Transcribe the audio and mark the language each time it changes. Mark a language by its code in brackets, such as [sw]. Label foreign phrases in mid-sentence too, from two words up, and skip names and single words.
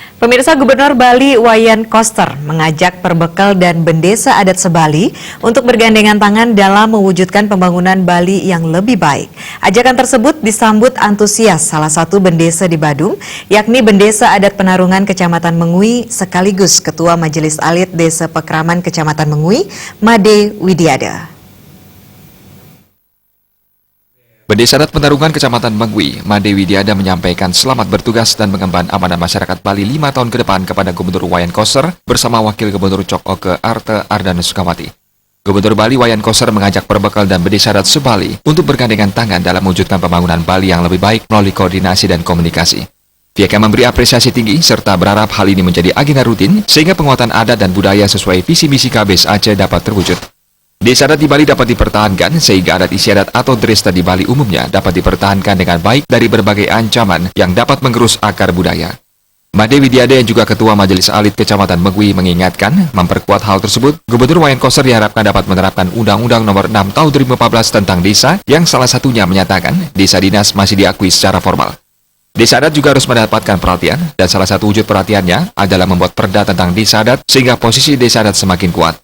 [id] Pemirsa, Gubernur Bali Wayan Koster mengajak perbekal dan bendesa adat sebali untuk bergandengan tangan dalam mewujudkan pembangunan Bali yang lebih baik. Ajakan tersebut disambut antusias salah satu bendesa di Badung, yakni Bendesa Adat Penarungan Kecamatan Mengui sekaligus Ketua Majelis Alit Desa Pekraman Kecamatan Mengui, Made Widiada. Bendesa Adat Penarungan Kecamatan Mengui, Made Widiada menyampaikan selamat bertugas dan mengemban amanah masyarakat Bali 5 tahun ke depan kepada Gubernur Wayan Koster bersama Wakil Gubernur Cok Oke Arte Ardana Sukawati. Gubernur Bali Wayan Koster mengajak perbekal dan bendesa adat sebali untuk bergandengan tangan dalam mewujudkan pembangunan Bali yang lebih baik melalui koordinasi dan komunikasi. Pihaknya memberi apresiasi tinggi serta berharap hal ini menjadi agenda rutin sehingga penguatan adat dan budaya sesuai visi misi KBS Aceh dapat terwujud. Desa adat di Bali dapat dipertahankan sehingga adat istiadat atau dresta di Bali umumnya dapat dipertahankan dengan baik dari berbagai ancaman yang dapat mengerus akar budaya. Made Widiada yang juga Ketua Majelis Alit Kecamatan Mengui mengingatkan, memperkuat hal tersebut, Gubernur Wayan Koster diharapkan dapat menerapkan Undang-Undang Nomor 6 Tahun 2014 tentang desa yang salah satunya menyatakan desa dinas masih diakui secara formal. Desa adat juga harus mendapatkan perhatian dan salah satu wujud perhatiannya adalah membuat perda tentang desa adat sehingga posisi desa adat semakin kuat.